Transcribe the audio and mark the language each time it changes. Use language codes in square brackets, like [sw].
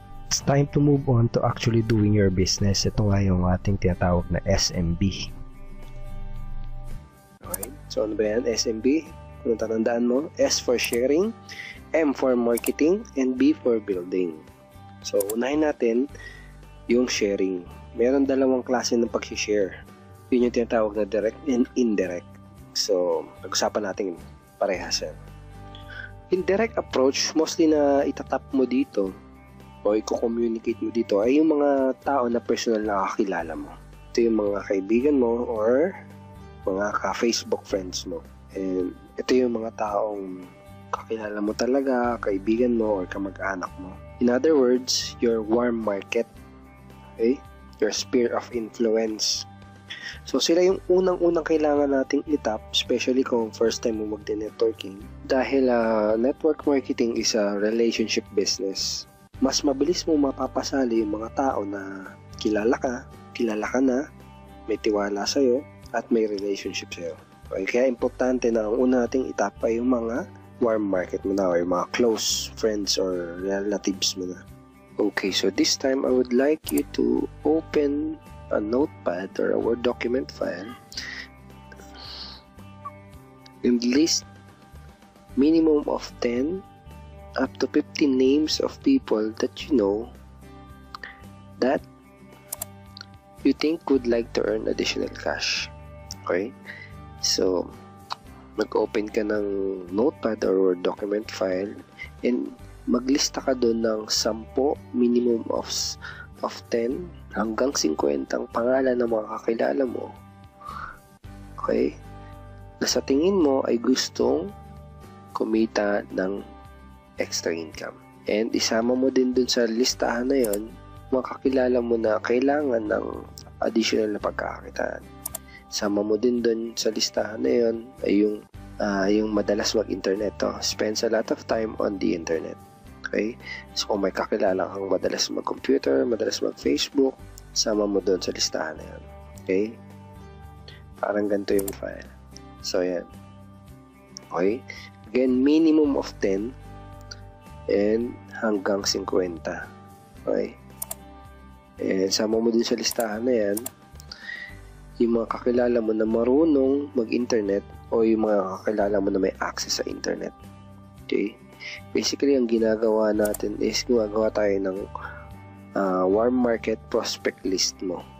[en] It's time to move on to actually doing your business. [tl] Ito nga yung ating tinatawag na SMB. Okay, so ano ba yan? SMB? Kung tatandaan mo, [en] S for sharing, M for marketing, and B for building. [tl] So, unahin natin yung sharing. Meron 2 klase ng pag-share. Yun yung tinatawag na direct and indirect. So, pag-usapan natin parehas yan. Indirect approach, mostly na itatap mo dito o i-communicate mo dito ay yung mga tao na personal na kakilala mo. Ito yung mga kaibigan mo or mga ka-Facebook friends mo. And ito yung mga taong kakilala mo talaga, kaibigan mo, or kamag-anak mo. [en] In other words, your warm market. Okay? Your sphere of influence. [tl] So, sila yung unang-unang kailangan nating itap, especially kung first time mo magdi-networking. [en] Dahil network marketing is a relationship business. [tl] Mas mabilis mo mapapasali yung mga tao na kilala ka na, may tiwala sa'yo, at may relationship sa'yo. Okay? Kaya importante na ang una nating itap ay yung mga warm market mo na, or yung mga close friends or relatives mo na. [en] Okay, so this time I would like you to open a notepad or a Word document file and list minimum of 10 up to 15 names of people that you know that you think would like to earn additional cash. Okay? [tl] So, mag-open ka ng notepad or Word document file and maglista ka doon ng 10 [en] minimum of 10 [tl] hanggang 50 ang pangalan ng mga kakilala mo. Okay? Na sa tingin mo ay gustong kumita ng extra income. And isama mo din dun sa listahan na yon mga kakilala mo na kailangan ng additional na pagkakakitaan. Sama mo din dun sa listahan na yon ay yung madalas mag-internet to. [en] Spends a lot of time on the internet. [tl] Okay? So, kung may kakilala kang madalas mag-computer, madalas mag-Facebook, sama mo doon sa listahan na yan. Okay? Parang ganito yung file. So, yan. Okay? [en] Again, minimum of 10 and hanggang 50. Okay? [tl] And sama mo din sa listahan na yan yung mga kakilala mo na marunong mag-internet o yung mga kakilala mo na may access sa internet. Okay? Basically, ang ginagawa natin is gumagawa tayo ng warm market prospect list mo.